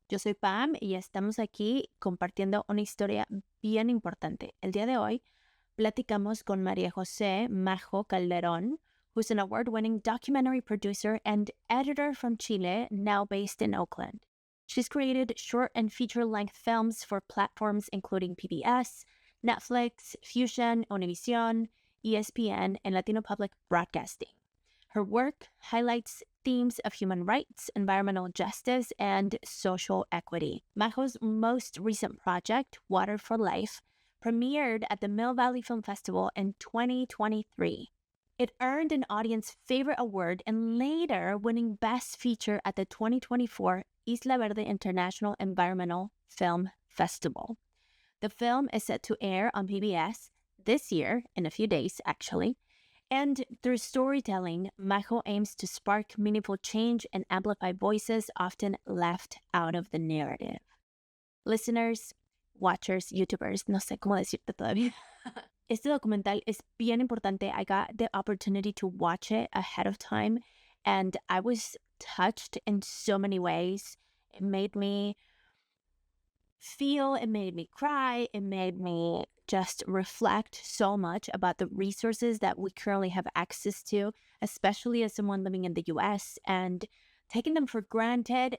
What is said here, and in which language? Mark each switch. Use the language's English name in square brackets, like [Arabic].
[Spanish] Yo soy Pam y estamos aquí compartiendo una historia bien importante. El día de hoy platicamos con [English] María José Majo Calderón, who's an award-winning documentary producer and editor from Chile, now based in Oakland. She's created short and feature-length films for platforms including PBS, Netflix, Fusion, Univision, ESPN, and Latino Public Broadcasting. Her work highlights themes of human rights, environmental justice, and social equity. Majo's most recent project, Water for Life, premiered at the Mill Valley Film Festival in 2023. It earned an Audience Favorite Award and later winning Best Feature at the 2024 Isla Verde International Environmental Film Festival. The film is set to air on PBS this year, in a few days actually, and through storytelling, Majo aims to spark meaningful change and amplify voices often left out of the narrative. Listeners, watchers, YouTubers, [Spanish] no sé cómo decirte todavía. Este documental es bien importante. [English] I got the opportunity to watch it ahead of time, and I was touched in so many ways. It made me feel, it made me cry, it made me just reflect so much about the resources that we currently have access to, especially as someone living in the US, and taking them for granted.